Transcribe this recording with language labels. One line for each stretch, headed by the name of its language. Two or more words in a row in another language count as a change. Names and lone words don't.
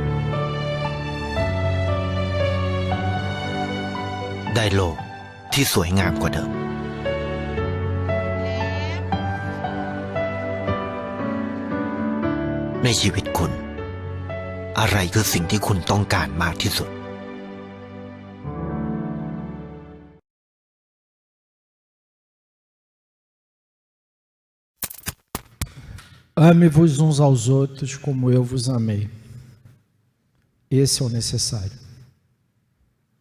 Thai: ได้โลกที่สวยงามกว่าเดิมในชีวิตคุณอะไรคือสิ่งที่คุณต้องการมากที่สุด
Portuguese: Ame-vos uns aos outros como eu vos amei. Esse é o necessário.